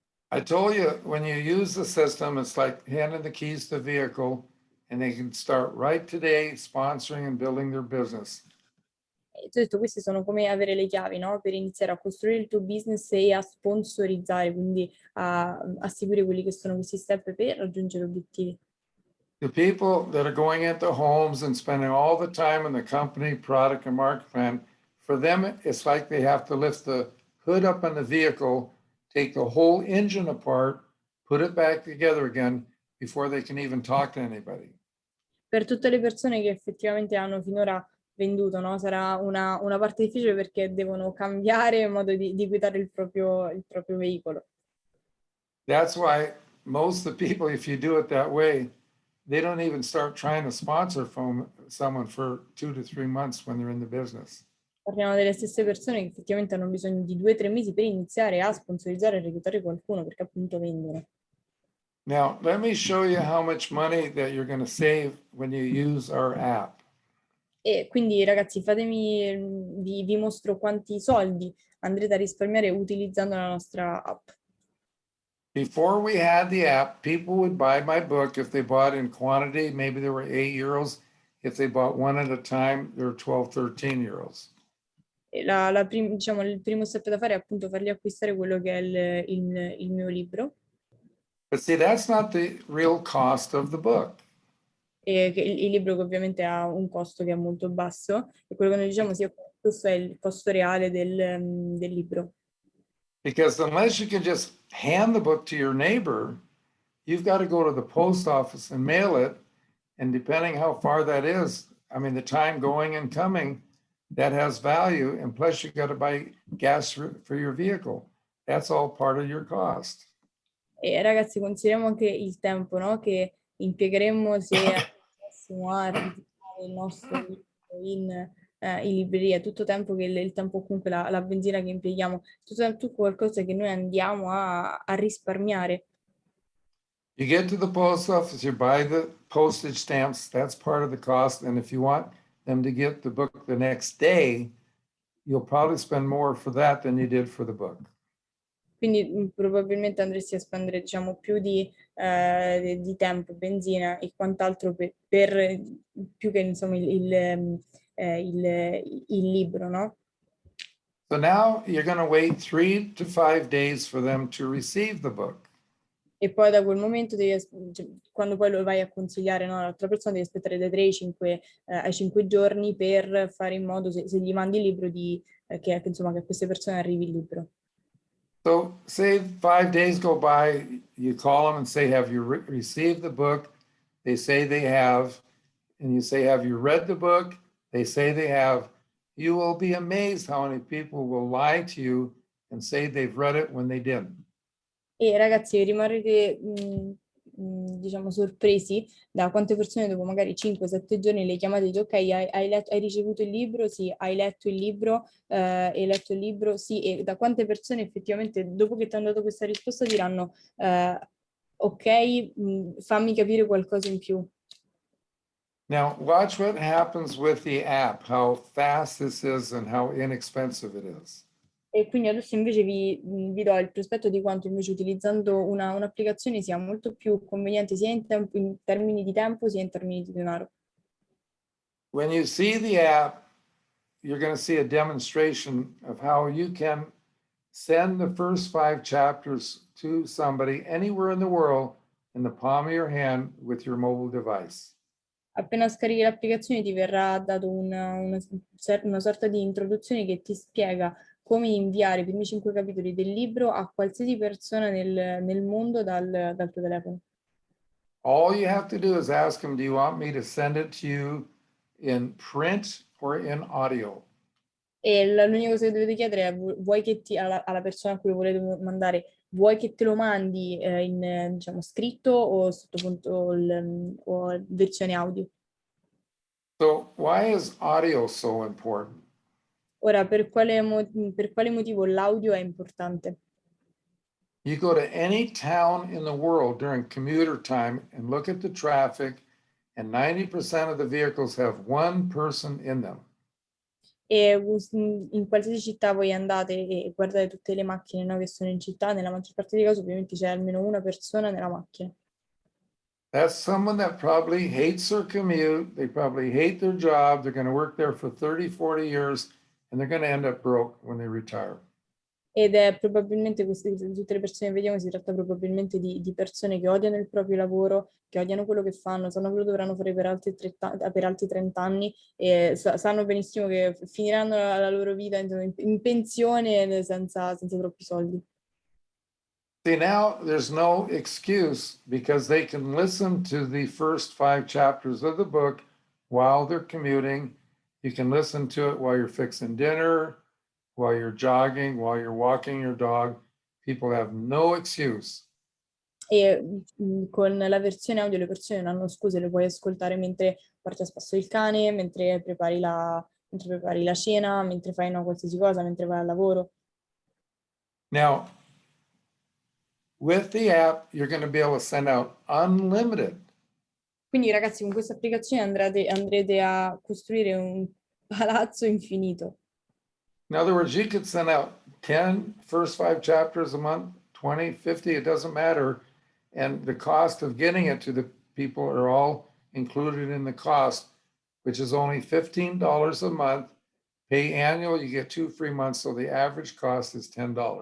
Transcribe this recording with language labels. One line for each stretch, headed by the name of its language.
English: I told you, when you use the system, it's like handing the keys to the vehicle and they can start right today sponsoring and building their business.
Italian: E ti ho detto, questi sono come avere le chiavi, no? Per iniziare a costruire il tuo business e a sponsorizzare, quindi a seguire quelli che sono questi step per raggiungere obiettivi.
English: The people that are going into homes and spending all the time on the company product and market plan, for them, it's like they have to lift the hood up on the vehicle, take the whole engine apart, put it back together again before they can even talk to anybody.
Italian: Per tutte le persone che effettivamente hanno finora venduto, no? Sarà una parte difficile perché devono cambiare il modo di guidare il proprio veicolo.
English: That's why most of the people, if you do it that way, they don't even start trying to sponsor from someone for 2 to 3 months when they're in the business.
Italian: Parliamo delle stesse persone che effettivamente hanno bisogno di 2 o 3 mesi per iniziare a sponsorizzare e reclutare qualcuno perché appunto vendono.
English: Now, let me show you how much money that you're going to save when you use our app.
Italian: E quindi ragazzi vi mostro quanti soldi andrete a risparmiare utilizzando la nostra app.
English: Before we had the app, people would buy my book if they bought in quantity. Maybe there were €8. If they bought one at a time, there were 12, 13 euros.
Italian: E diciamo, il primo step da fare è appunto fargli acquistare quello che è il mio libro.
English: But see, that's not the real cost of the book.
Italian: E il libro che ovviamente ha un costo che è molto basso e quello che noi diciamo sia questo è il costo reale del libro.
English: Because unless you can just hand the book to your neighbor, you've got to go to the post office and mail it. And depending how far that is, I mean, the time going and coming, that has value. And plus, you got to buy gas for your vehicle. That's all part of your cost.
Italian: E ragazzi, consideriamo anche il tempo, no? Che impiegheremmo se andassimo a ritirare il nostro libro in libreria, tutto tempo che il tempo comunque la benzina che impieghiamo, tutto qualcosa che noi andiamo a risparmiare.
English: You get to the post office, you buy the postage stamps, that's part of the cost. And if you want them to get the book the next day, you'll probably spend more for that than you did for the book.
Italian: Quindi probabilmente andresti a spendere, diciamo, più di tempo, benzina e quant'altro per più che insomma il libro, no?
English: So now you're going to wait 3 to 5 days for them to receive the book.
Italian: E poi da quel momento quando poi lo vai a consigliare, no, all'altra persona, devi aspettare dai 3 ai 5 giorni per fare in modo, se gli mandi il libro, che insomma che a queste persone arrivi il libro.
English: So say 5 days go by, you call them and say, have you received the book? They say they have. And you say, have you read the book? They say they have. You will be amazed how many people will lie to you and say they've read it when they didn't.
Italian: E ragazzi, rimarrete diciamo sorpresi da quante persone dopo magari 5-7 giorni le chiamate e dite ok, hai ricevuto il libro? Sì, hai letto il libro? Hai letto il libro? Sì, e da quante persone effettivamente dopo che ti hanno dato questa risposta diranno ok, fammi capire qualcosa in più.
English: Now watch what happens with the app, how fast this is and how inexpensive it is.
Italian: E quindi adesso invece vi do il prospetto di quanto invece utilizzando un'applicazione sia molto più conveniente sia in termini di tempo sia in termini di denaro.
English: When you see the app, you're going to see a demonstration of how you can send the first 5 chapters to somebody anywhere in the world in the palm of your hand with your mobile device.
Italian: Appena scarichi l'applicazione ti verrà dato una sorta di introduzione che ti spiega come inviare i primi 5 capitoli del libro a qualsiasi persona nel mondo dal tuo telefono.
English: All you have to do is ask them, do you want me to send it to you in print or in audio?
Italian: E l'unica cosa che dovete chiedere è vuoi che alla persona a cui lo volete mandare, vuoi che te lo mandi in diciamo, scritto o sottopunto o versione audio?
English: So why is audio so important?
Italian: Ora, per quale motivo l'audio è importante?
English: You go to any town in the world during commuter time and look at the traffic, and 90% of the vehicles have one person in them.
Italian: E in qualsiasi città voi andate e guardate tutte le macchine, no, che sono in città, nella maggior parte dei casi ovviamente c'è almeno una persona nella macchina.
English: That's someone that probably hates their commute. They probably hate their job. They're going to work there for 30, 40 years, and they're going to end up broke when they retire.
Italian: Ed è probabilmente tutte le persone che vediamo, si tratta probabilmente di persone che odiano il proprio lavoro, che odiano quello che fanno, sanno che lo dovranno fare per altri 30 anni e sanno benissimo che finiranno la loro vita in pensione senza troppi soldi.
English: See, now there's no excuse because they can listen to the first 5 chapters of the book while they're commuting. You can listen to it while you're fixing dinner, while you're jogging, while you're walking your dog. People have no excuse.
Italian: E con la versione audio le persone non hanno scuse, le puoi ascoltare mentre porti a spasso il cane, mentre prepari la cena, mentre fai una qualsiasi cosa, mentre vai al lavoro.
English: Now, with the app, you're going to be able to send out unlimited.
Italian: Quindi ragazzi, con questa applicazione andrete a costruire un palazzo infinito.
English: In other words, you could send out 10 first 5 chapters a month, 20, 50, it doesn't matter. And the cost of getting it to the people are all included in the cost, which is only $15 a month. Pay annual, you get 2 free months, so the average cost is $10.